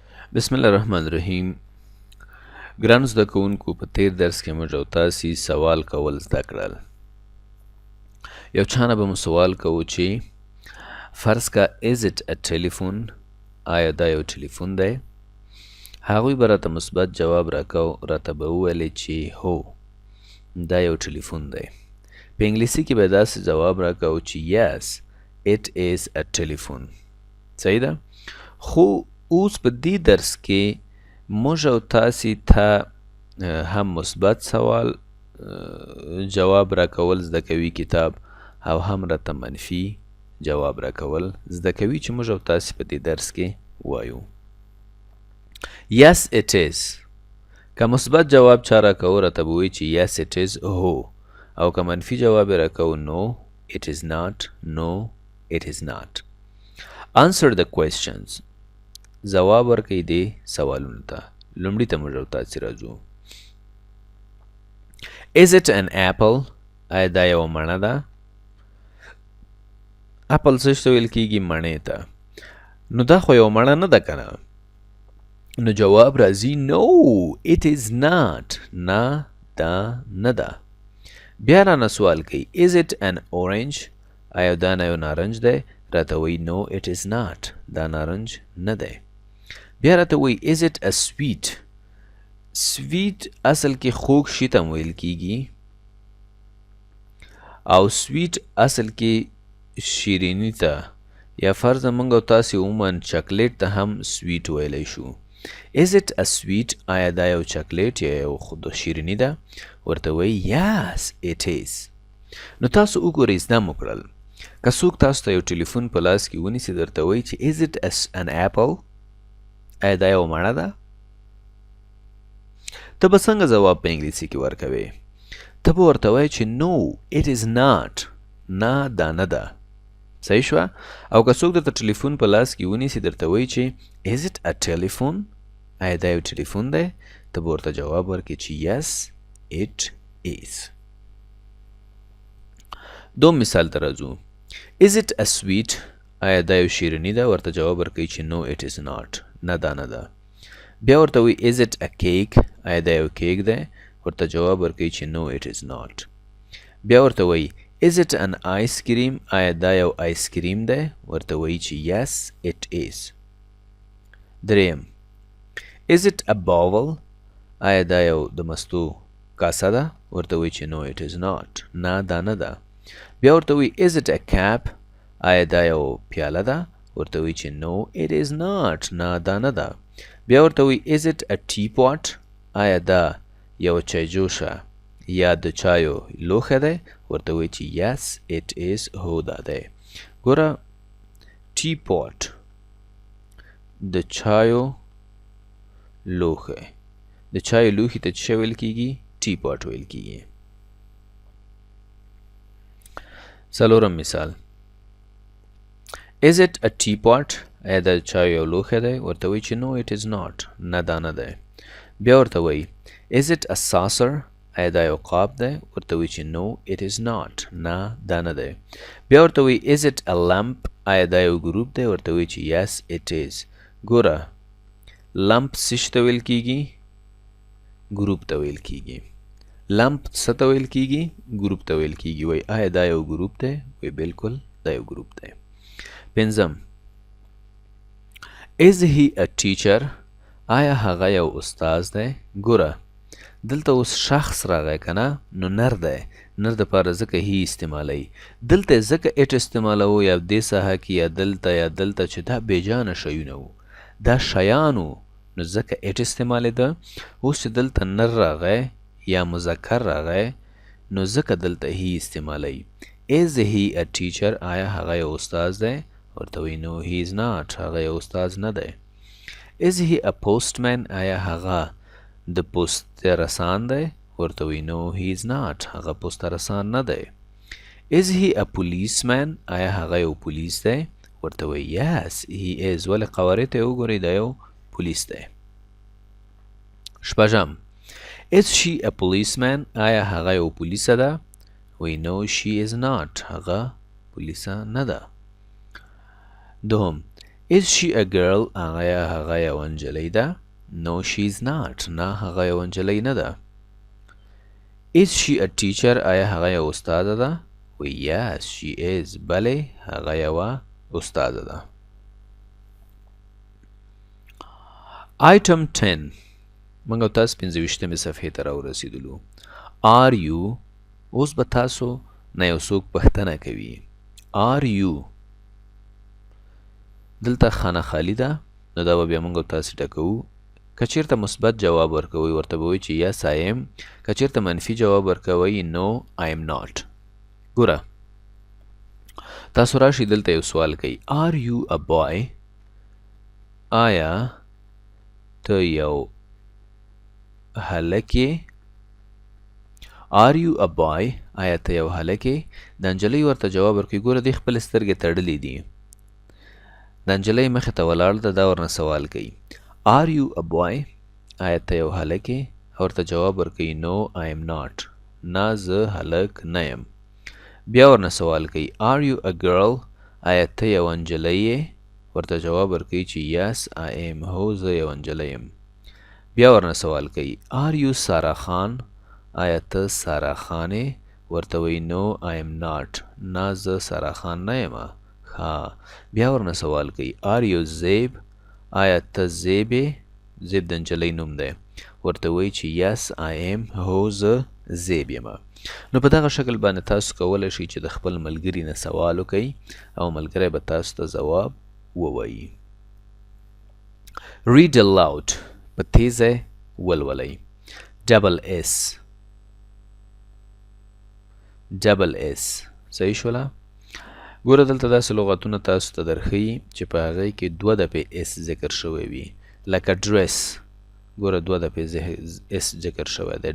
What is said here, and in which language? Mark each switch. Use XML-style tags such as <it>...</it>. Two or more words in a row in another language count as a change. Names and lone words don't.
<ar>بسم الله الرحمن الرحیم.</ar> <ps>ګرانو زده کوونکو، په تیر درس کې موږ او تاسې سوال کول زده کړل. یو چا نه به مو سوال کوو چې فرض کا</ps> <en>is it a telephone،</en> <ps>آیا دا یو ټلیفون دی؟ هغوی به راته مثبت جواب راکاو، راته به وویلې چې هو دا یو ټلیفون دی. په انګلیسي کې به داسې جواب راکاو چې</ps> <en>yes it is a telephone.</en> <ps>صحیح ده؟ خو اوس په دې درس کې موږ او تاسې ته هم مثبت سوال جواب راکول زده کوي کتاب، او هم راته منفي جواب راکول زده کوي چې موږ او تاسې په دې درس کې وایو.</ps> <en>yes it is.</en> <ps>که مثبت جواب چا راکو راته به وایي چې</ps> <en>yes it is</en> <ps>هو، او که منفي جواب یې راکو</ps> <en>no it is not، no it is not. answer the questions.</en> <ps>جواب ورکړئ دې سوالونو ته. لومړي ته موږ او تاسې راځو.</ps> <en>is it an apple؟</en> <ps>آیا دا یوه مڼه ده؟ اپل څه ته ویل کېږي؟ مڼې ته. نو دا خو یوه مڼه نه ده که نه؟ نو جواب راځي</ps> <en>no it is not.</en> <ps>نه دا نه ده. بیا رانه سوال کوي</ps> <en>is it an orange؟</en> <ps>آیا دا نه یو نارنج دی؟ راته وایي</ps> <en>no it is not.</en> <ps>دا نارنج نه دی. بیا راته وایي</ps> <en>is it a sweet؟</en> <ps>سویټ اصل کې خوږ شي ته ویل کېږي، او سویټ اصل کې شیریني ته، یا فرض موږ او تاسې عموما چاکلیټ ته هم سویټ ویلی شو.</ps> <en>is it a sweet؟</en> <ps>آیا دا یو چاکلیټ یا یو خود شیریني ده؟ ورته وایي</ps> <en>yes it is.</en> <ps>نو تاسو وګورئ زده مو کړل. که څوک تاسو ته یو ټلیفون په لاس کې ونیسي درته وایي چې</ps> <en>is it an apple؟</en> <ps>آیا دا یو مڼه ده؟ ته به څنګه ځواب په انګلیسي کې ورکوې؟ ته به ورته وایې چې</ps> <en>no it is not.</en> <ps>نه دا نه ده. صحیح شوه؟ او که څوک درته ټلیفون په لاس کې ونیسي درته وایي چې</ps> <en>is it a telephone؟</en> <ps>آیا دا یو ټلیفون دی؟ ته به ورته جواب ورکړې چې</ps> <en>yes it is.</en> <ps>دوم مثال ته راځو.</ps> <en>is it a sweet؟</en> <ps>آیا دا یو شیریني ده؟ ورته جواب ورکوي چې</ps> <en>no it is not.</en> <ps>نه دا نه ده. بیا ورته وایي</ps> <en>is it a cake؟</en> <ps>آیا دا یو کیک دی؟ ورته جواب ورکوي چې</ps> <en>no it is not.</en> <ps>بیا ورته وایي</ps> <en>is it an ice cream؟</en> <ps>آیا دا یو آیس کریم دی؟ ورته وایي چې</ps> <en>yes it is.</en> <ps>دریم</ps> <en>is it a bowl؟</en> <ps>آیا دا یو د مستو کاسه ده؟ ورته وایي چې</ps> <en>no it is not.</en> <ps>نه دا نه ده. بیا ورته وایي</ps> <en>is it a cup؟</en> <ps>آیا دا یو پیاله ده؟ ورته وایي چې</ps> <en>no it is not.</en> <ps>نه دا نه ده. بیا ورته وایي</ps> <en>is it a teapot؟</en> <ps>آیا دا یو چایجوشه یا د چایو لوښی دی؟ ورته وایي چې</ps> <en>yes it is</en> <ps>هو دا دی. ګوره teapot د چایو لوښی، د چایو لوښي ته څه ویل کېږي؟</ps> <en>teapot</en> <ps>ویل کېږي. څلورم مثال</ps> <en>is it a teapot؟</en> <ps>آیا دا چایو یو لوښی دی؟ ورته وایي چې</ps> <en>no it is not.</en> <ps>نه دا نه دی. بیا ورته وایي</ps> <en>is it a saucer؟</en> <ps>آیا دا یو قاب دی؟ ورته وایي چې</ps> <en>no it is not.</en> <ps>نه دا نه دی. بیا ورته وایي</ps> <en>is it a lamp؟</en> <ps>آیا دا یو ګروپ دی؟ ورته وایي چې</ps> <en>yes it is.</en> <ps>ګوره لمپ څه ته ویل کېږي؟ ګروپ ته ویل کېږي. لمپ څه ته ویل کېږي؟ ګروپ ته ویل کېږي. وایي آیا دا یو ګروپ دی؟ وایي بالکل دا یو ګروپ دی.</ps> <en>پنځم is he a teacher؟</en> <ps>آیا هغه یو استاد دی؟ ګوره دلته اوس شخص راغی که نه؟ نو نر دی. نر دپاره ځکه هی استعمالوي. دلته ځکه اټ استعمالوو یا دې ساحه کې یا دلته چې دا بېجانه شیونه وو، دا شیان وو، نو ځکه اټ استعمالېده. اوس چې دلته نر راغی یا مذکر راغی نو ځکه دلته هی استعمالوي.</ps> <en>is he a teacher؟</en> <ps>آیا هغه یو استاد دی؟ ورته وایي</ps> <en>no he is not.</en> <ps>هغه یو استاد نه دی.</ps> <en>is he a postman؟</en> <ps>آیا هغه د پوسته رسان دی؟ ورته وایي</ps> <en>no he is not.</en> <ps>هغه پوسته رسان نه دی.</ps> <en>is he a policeman؟</en> <ps>آیا هغه یو پولیس دی؟ ورته وایي</ps> <en>yes he is.</en> <ps>ولې قوارې ته یې وګورئ دا یو پولیس دی.</ps> <en>شپږم is she a policeman؟</en> <ps>آیا هغه یو پولیسه ده؟ وایي</ps> <en>no she is not.</en> <ps>هغه پولیسه نه ده. دوهم</ps> <en>Is she a girl?</en> <ps>آیا هغه یوه نجلۍ ده؟</ps> <en>No, she's not.</en> <ps>نه هغه یوه نجلۍ نه ده.</ps> <en>Is she a teacher?</en> <ps>آیا هغه یوه استاده ده؟</ps> <en>Yes, she is.</en> <ps>بلې هغه یوه استاده ده. Item 10. موږ او تاسو 25مې صفحې ته راورسېدلو.</ps> <en>Are you؟</en> <ps>اوس به تاسو نه یو څوک پوښتنه کوي.</ps> <en>Are you؟</en> <ps>دلته خانه خالي ده، نو دا به بیا موږ او تاسې ډکوو. که چېرته مثبت جواب ورکوئ ورته به وایي چې</ps> <en>yes I am.</en> <ps>که چېرته منفي جواب ورکوئ</ps> <en>no I am not.</en> <ps>ګوره تاسو راشئ دلته یو سوال کوي.</ps> <en>Are you a boy؟</en> <ps>آیا ته یو هلک یې؟</ps> <en>Are you a boy؟</en> <ps>آیا ته یو هلک یې؟ دا نجلۍ ورته جواب ورکوي. ګوره دې خپلې سترګې تړلې دي. دا نجلۍ مخې ته ولاړ ده، دا ورنه سوال کوي.</ps> <en>Are you a boy؟</en> <ps>آیا ته یو هلک یې؟ ورته جواب ورکوي</ps> <en>no I am not.</en> <ps>نه زه هلک نه یم. بیا ورنه سوال کوي.</ps> <en>Are you a girl؟</en> <ps>آیا ته یوه نجلۍ یې؟ ورته جواب ورکوي چې</ps> <en>yes I am.</en> <ps>هو زه یوه نجلۍ یم. بیا ورنه سوال کوي.</ps> <en>Are you سارا خان؟</en> <ps>آیا ته سارا خان یې؟ ورته وایي</ps> <en>no I am not.</en> <ps>نه زه سارا خان نه یم. ها بیا ورنه سوال کوي.</ps> <en>Are you</en> <ps>زیب؟ آیا ته زیب یې؟ زیب د نجلۍ نوم دی. ورته وایي چې</ps> <en>yes I am.</en> <ps>هو زه زیب یم. نو په دغه شکل باندې تاسو کولی شئ چې د خپل ملګري نه سوال وکئ او ملګری به تاسو ته ځواب ووایي.</ps> <en>Read aloud.</en> <ps>په تیزه ولولئ.</ps> <en>Double S. Double S.</en> <ps>صحیح شوله؟ ګوره دلته داسې لغتونه تاسو ته درښیي چې په هغې کې 2 دفعې اس ذکر شوی وي. لکه ډرس. ګوره 2 دفعې اس ذکر شوی دی.</ps>